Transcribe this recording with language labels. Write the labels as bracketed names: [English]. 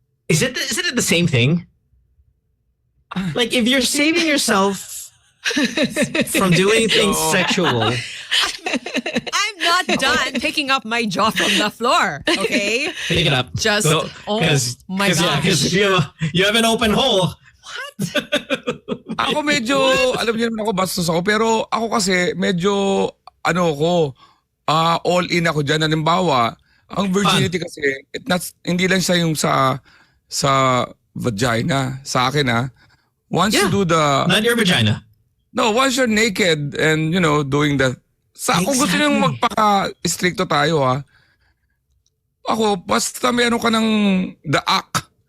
[English] Isn't it the same thing? Like if you're saving yourself from doing things sexual. I'm not done picking up my jaw from the floor. Okay, Pick it up. Just my gosh. Because you have an open hole. [Filipino] Ako medyo, alam niyo naman ako bastos ako, pero ako kasi medyo, [English] all in [Filipino] ako dyan. Halimbawa, ang virginity kasi, hindi lang siya yung sa vagina. Sa akin [English] once you do the... Not your vagina. No, once you're naked and, doing the... [Filipino] Kung gusto nyo magpaka-stricto tayo ako, basta meron ka ng [English] the act.